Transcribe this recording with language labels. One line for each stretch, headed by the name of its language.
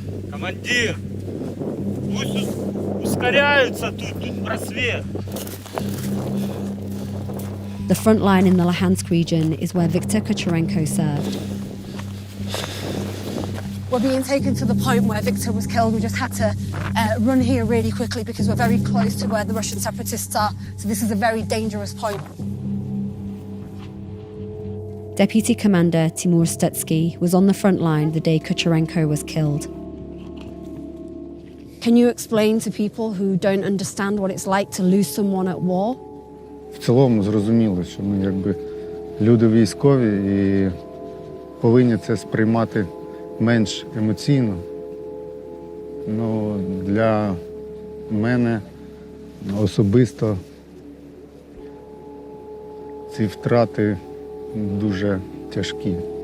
Russian: Командир, пусть ускоряются, тут просвет.
English: The front line in the Luhansk region is where Viktor Kucherenko served. We're being taken to the point where Viktor was killed. We just had to run here really quickly because we're very close to where the Russian separatists are. So this is a very dangerous point. Deputy Commander Timur Stutsky was on the front line the day Kucherenko was killed. Can you explain to people who don't understand what it's like to lose someone at war?
Ukrainian: В цілому зрозуміло, що ми якби люди військові і повинні це сприймати менш емоційно. Ну, для мене особисто ці втрати дуже тяжкі.